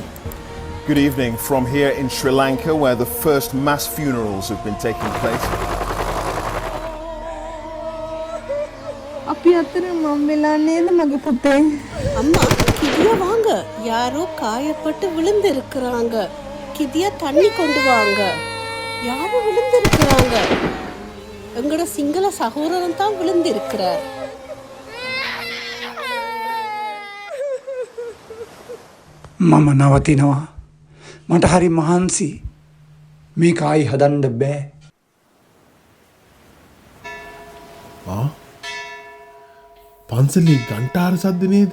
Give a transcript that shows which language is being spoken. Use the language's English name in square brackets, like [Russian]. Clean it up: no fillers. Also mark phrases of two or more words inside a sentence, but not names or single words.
[English] Good evening from here in Sri Lanka, where the first mass funerals have been taking place. [Sinhala] අපි අතර මම වෙලා නේද මගේ පුතේ? [Tamil] அம்மா கிதியா வாங்க யாரோ காயப்பட்டு விழுந்திருக்கிறாங்க கிதியா தண்ணி கொண்டு வாங்க யாரும் விழுந்திருக்கிறாங்க எங்கட சிங்கள சகோதரன் தான் விழுந்திருக்கிறார் [Sinhala] මම නවතිනවා මට හරි මහන්සි මේක ආයි හදන්න බෑ පන්සලේ ගන්ටාර සද්ද නේද?